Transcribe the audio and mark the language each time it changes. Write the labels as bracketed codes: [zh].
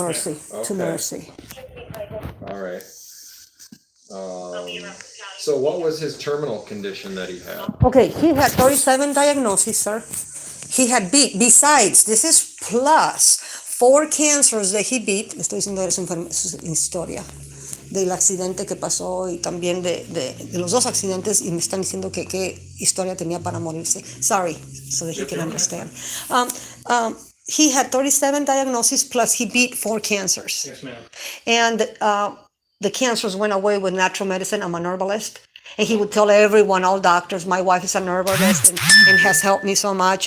[en] Mercy. To Okay. Mercy. All right. So what was his terminal condition that he had? Okay, he had 37 diagnoses, sir. He had besides, this is plus 4 cancers that he beat. [es] Le estoy diciendo su historia del accidente que pasó y también de los 2 accidentes, y me están diciendo que qué historia tenía para morirse. [en] Sorry, so that he can understand. He had 37 diagnoses plus he beat 4 cancers. Yes, ma'am. And the cancers went away with natural medicine. I'm an herbalist. And he would tell everyone, all doctors, my wife is an herbalist and has helped me so much.